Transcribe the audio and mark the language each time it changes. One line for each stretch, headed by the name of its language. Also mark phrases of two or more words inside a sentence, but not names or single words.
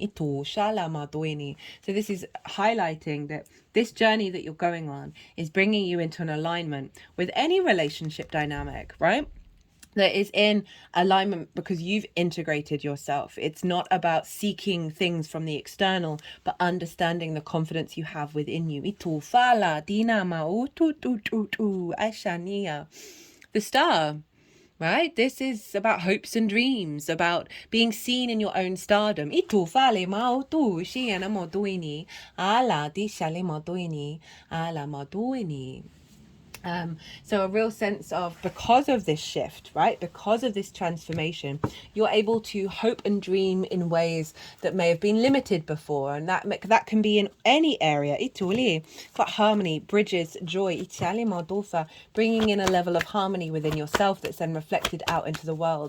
English: So this is highlighting that this journey that you're going on is bringing you into an alignment with any relationship dynamic, right? that is in alignment because you've integrated yourself. It's not about seeking things from the external, but understanding the confidence you have within you. Itu fala dinama utu tu tu tu ashania. The star, right? This is about hopes and dreams, about being seen in your own stardom. Itu fale mautu shiana moduini ala di shale moduini ala moduini. So a real sense of, because of this shift, right, because of this transformation, you're able to hope and dream in ways that may have been limited before, and that can be in any area. Ituli, got harmony, bridges, joy. Itali modofa, bringing in a level of harmony within yourself that's then reflected out into the world.